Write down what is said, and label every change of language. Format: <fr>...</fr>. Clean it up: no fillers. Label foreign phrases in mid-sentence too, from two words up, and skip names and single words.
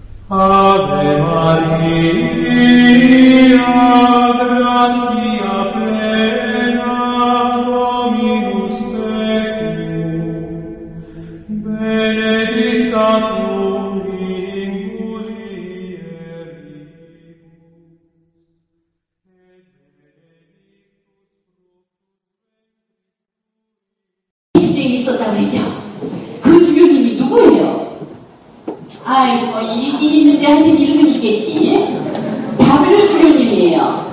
<la>Ave Maria, gratia plena, Dominus tecum, benedicta tu in mulieribus,</la> <ko>이 시대에 있었다고 했죠. 그 주교님이 누구예요? 아이고, 일 있는데 하여튼 이름은 있겠지. W 주교님이에요.</ko>